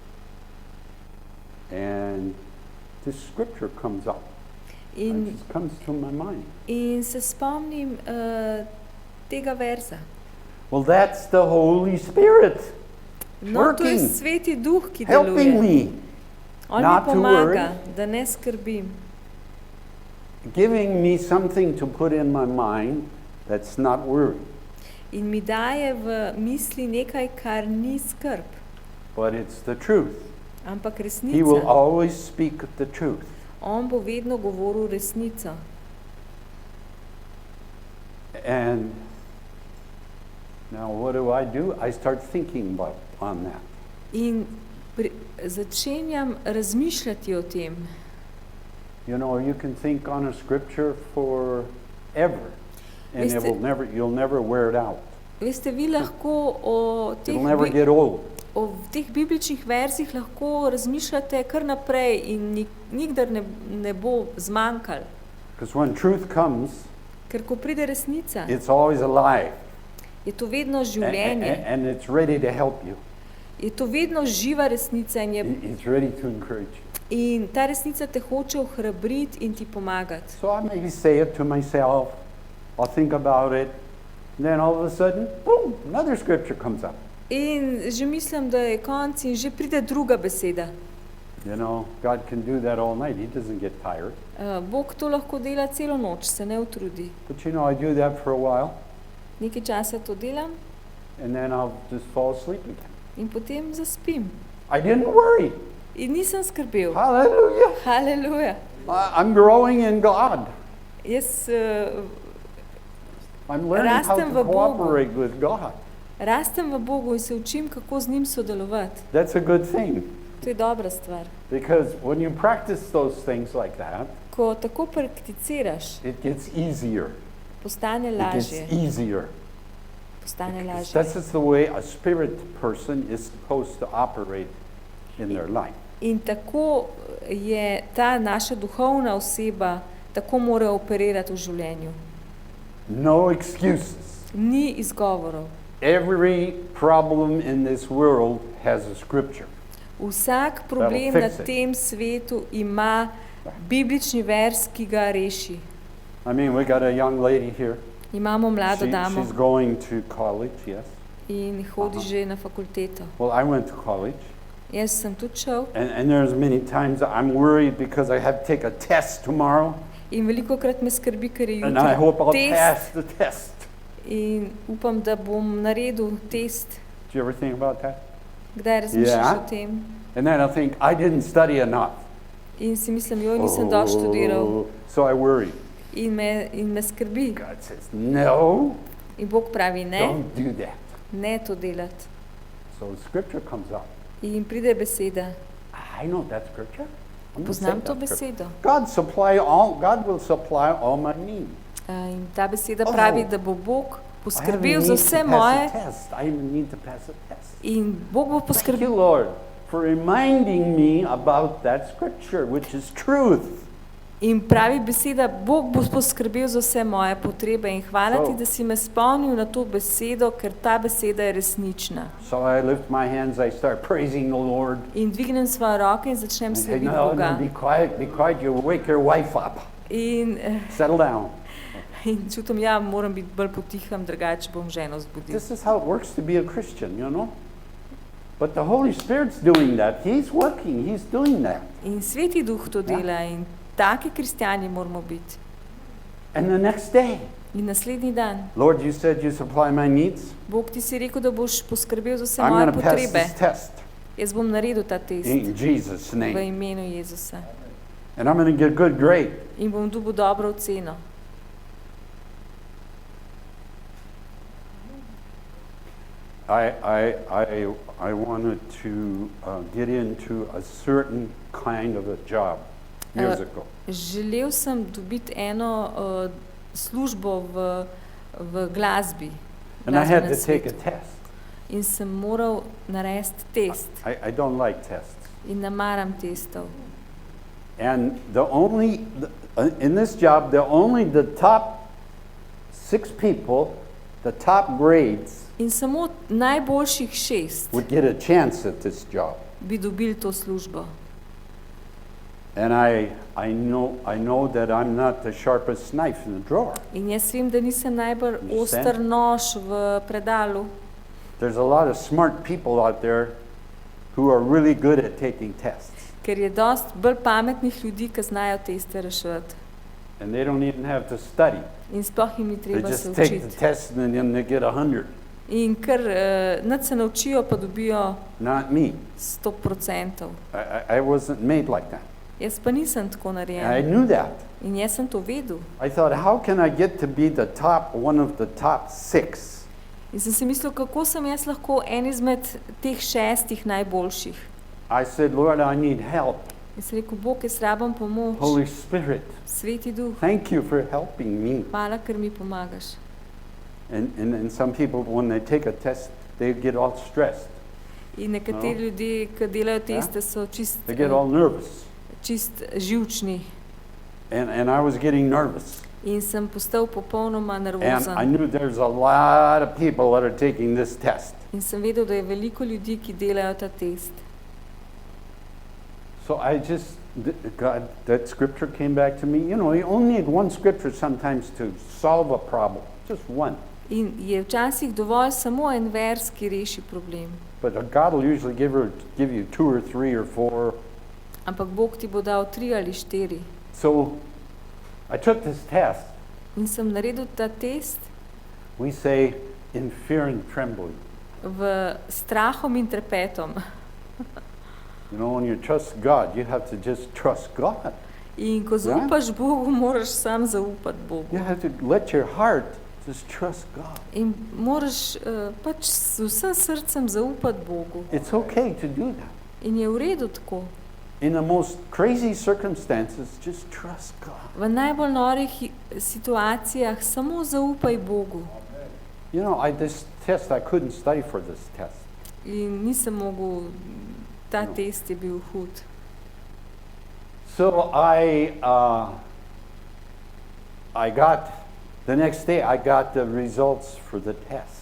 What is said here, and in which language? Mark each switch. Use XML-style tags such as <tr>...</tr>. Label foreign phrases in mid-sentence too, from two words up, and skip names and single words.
<en>And this scripture comes up. It just comes to my mind.</en> <sl>In se spomnim tega verza.</sl> <en>Well, that's the Holy Spirit.</en> <sl>No, to je Sveti Duh, ki</sl> <en>helping</en> <sl>deluje.</sl> <en>me.</en> <sl>On mi pomaga, da ne skrbim.</sl> <en>Giving me something to put in my mind that's not worry.</en> <sl>In mi daje v misli nekaj, kar ni skrb.</sl> <en>But it's the truth.</en> <sl>Ampak resnica.</sl> <en>He will always speak the truth.</en> <sl>On bo vedno govoril resnico.</sl> <en>And now what do? I start thinking on that.</en> <sl>In začenjam razmišljati o tem.</sl> <en>You know, you can think on a scripture forever, and you'll never wear it out.</en> <sl>Veste, vi lahko o</sl> <en>It'll never get old.</en> <sl>O teh bibličnih verzih lahko razmišljate kar naprej in nikdar ne bo zmanjkalo.</sl> <en>Because when truth comes,</en> <sl>ker ko pride resnica,</sl> <en>it's always alive.</en> <sl>Je to vedno življenje.</sl> <en>And it's ready to help you.</en> <sl>Je to vedno živa resnica in</sl> <en>It's ready to encourage you.</en> <sl>In ta resnica te hoče ohrabriti in ti pomagati.</sl> <en>So I maybe say it to myself, I'll think about it, and then all of a sudden, boom, another scripture comes up.</en> <sl>In že mislim, da je konc in že pride druga beseda.</sl> <en>You know, God can do that all night. He doesn't get tired.</en> <sl>Bog to lahko dela celo noč, se ne utrudi.</sl> <en>But you know, I do that for a while.</en> <sl>Nekaj časa to delam.</sl> <en>And then I'll just fall asleep again.</en> <sl>In potem zaspim.</sl> <en>I didn't worry.</en> <sl>In nisem skrbel.</sl> <en>Hallelujah.</en> <sl>Hallelujah.</sl> <en>I'm growing in God.</en> <sl>Jaz</sl> <en>I'm learning how to cooperate with God.</en> <sl>Rastem v Bogu in se učim, kako z njim sodelovati.</sl> <en>That's a good thing.</en> <sl>To je dobra stvar.</sl> <en>Because when you practice those things like that,</en> <sl>ko tako prakticiraš,</sl> <en>it gets easier.</en> <sl>Postane lažje.</sl> <en>It gets easier.</en> <sl>Postane lažje.</sl> <en>That's the way a spirit person is supposed to operate in their life.</en> <sl>In tako je ta naša duhovna oseba, tako mora operirati v življenju.</sl> <en>No excuses.</en> <sl>Ni izgovorov.</sl> <en>Every problem in this world has a scripture.</en> <sl>Vsak problem na tem svetu ima biblični vers, ki ga reši.</sl> <en>I mean, we got a young lady here.</en> <sl>Imamo mlado damo.</sl> <en>She's going to college, yes.</en> <sl>In hodi že na fakulteto.</sl> <en>Well, I went to college.</en> <sl>Jaz sem tudi šel</sl> <en>And there's many times I'm worried because I have to take a test tomorrow.</en> <sl>in velikokrat me skrbi, ker je</sl> <en>And I hope I'll</en> <sl>jutri</sl> <en>pass</en> <sl>test</sl> <en>the test.</en> <sl>in upam, da bom naredil test.</sl> <en>Do you ever think about that?</en> <sl>Kdaj razmišljaš Ja. o tem?</sl> <en>And then I think, I didn't study enough.</en> <sl>In si mislim, joj, nisem dovolj študiral.</sl> <en>So I worry.</en> <sl>In me skrbi.</sl> <en>God says, no,</en> <sl>In Bog pravi, ne,</sl> <en>don't do that.</en> <sl>ne to delati.</sl> <en>So scripture comes up.</en> <sl>In pride beseda.</sl> <en>I know that scripture. I'm gonna say</en> <sl>Poznam to</sl> <en>that scripture.</en> <sl>besedo.</sl> <en>God will supply all my needs.</en> <sl>In ta beseda Oh. pravi, da bo Bog</sl> <en>I haven't</en> <sl>poskrbel</sl> <en>need</en> <sl>za to vse</sl> <en>pass</en> <sl>moje</sl> <en>a test. I even need to pass a test.</en> <sl>in Bog bo</sl> <en>Thank you,</en> <sl>poskrbel.</sl> <en>Lord, for reminding me about that scripture, which is truth.</en> <sl>In pravi beseda, Bog bo poskrbel za vse moje potrebe in hvala ti, da si me spomnil na to besedo, ker ta beseda je resnična.</sl> <en>So I lift my hands, I start praising the Lord.</en> <sl>In dvignem svoje roke in začnem</sl> <en>I say,</en> <sl>slediti</sl> <en>no,</en> <sl>Boga.</sl> <en>be quiet, you'll wake your wife up.</en> <sl>In</sl> <en>Settle down.</en> <sl>čutim, ja, moram biti bolj potihem, drugače bom ženo zbudil.</sl> <en>This is how it works to be a Christian, you know? But the Holy Spirit's doing that. He's working, He's doing that.</en> <sl>In Sveti Duh to dela in taki kristjani moramo biti.</sl> <en>And the next day,</en> <sl>In naslednji dan,</sl> <en>Lord, you said you supply my needs.</en> <sl>Bog ti si rekel, da boš poskrbel za vse</sl> <en>I'm</en> <sl>moje</sl> <en>going to pass</en> <sl>potrebe.</sl> <en>this test</en> <sl>Jaz bom naredil ta test</sl> <en>in Jesus'</en> <sl>v</sl> <en>name.</en> <sl>imenu Jezusa.</sl> <en>And I'm going to get a good grade.</en> <sl>In bom dobil dobro oceno.</sl> <en>I wanted to get into a certain kind of a job years ago.</en> <sl>Želel sem dobiti eno službo v glasbi.</sl> <en>And I had to</en> <sl>glasbenem</sl> <en>take a</en> <sl>svetu.</sl> <en>test.</en> <sl>In sem moral narediti test.</sl> <en>I don't like tests.</en> <sl>In ne maram testov.</sl> <en>And in this job, only the top 6 people, the top grades,</en> <sl>In samo najboljših 6</sl> <en>would get a chance at this job.</en> <sl>bi dobili to službo.</sl> <en>And I know that I'm not the sharpest knife in the drawer.</en> <sl>In jaz vem, da nisem najbolj</sl> <en>Understand?</en> <sl>oster nož v predalu.</sl> <en>There's a lot of smart people out there who are really good at taking tests.</en> <sl>Ker je dost bolj pametnih ljudi, ki znajo teste reševati.</sl> <en>And they don't even have to study.</en> <sl>In sploh jim ni</sl> <en>They</en> <sl>treba se</sl> <en>just take the</en> <sl>učiti.</sl> <en>test and then they get 100.</en> <sl>In ker nič se naučijo, pa dobijo</sl> <en>Not me.</en> <sl>100%.</sl> <en>I wasn't made like that.</en> <sl>Jaz pa nisem tako</sl> <en>And I</en> <sl>narejen.</sl> <en>knew that.</en> <sl>In jaz sem to vedel.</sl> <en>I thought, how can I get to be one of the top 6?</en> <sl>In sem si mislil, kako sem jaz lahko en izmed teh 6 najboljših.</sl> <en>I said, Lord, I need help.</en> <sl>In sem rekel, Bog, jaz rabim pomoč.</sl> <en>Holy Spirit,</en> <sl>Sveti Duh,</sl> <en>thank you for helping me.</en> <sl>hvala, ker mi pomagaš.</sl> <en>And some people, when they take a test, they get all stressed.</en> <sl>In nekateri ljudje, ki delajo teste,</sl> <en>so They get all nervous.</en> <sl>čist živčni.</sl> <en>And I was getting nervous.</en> <sl>In sem postal popolnoma</sl> <en>And I</en> <sl>nervozen.</sl> <en>knew there's a lot of people that are taking this test.</en> <sl>In sem vedel, da je veliko ljudi, ki delajo ta test.</sl> <en>So God, that scripture came back to me. You know, you only need one scripture sometimes to solve a problem. Just one.</en> <sl>In je včasih dovolj samo en vers, ki reši problem.</sl> <en>But God will usually give you 2 or 3 or 4.</en> <sl>Ampak Bog ti bo dal 3 ali 4.</sl> <en>So I took this test.</en> <sl>In sem naredil ta test</sl> <en>We say in fear and trembling.</en> <sl>v strahom in trepetom.</sl> <en>You know, when you trust God, you have to just trust God.</en> <sl>In ko zaupaš Bogu, moraš sam zaupati Bogu.</sl> <en>You have to let your heart just trust God.</en> <sl>In moraš pač z vsem srcem zaupati Bogu.</sl> <en>It's okay to do that.</en> <sl>In je v redu tako.</sl> <en>In the most crazy circumstances, just trust God.</en> <sl>V najbolj norih situacijah samo zaupaj Bogu.</sl> <en>You know, this test, I couldn't study for this test.</en> <sl>In nisem mogel, ta test je bil hud.</sl> <en>So the next day, I got the results for the test.</en>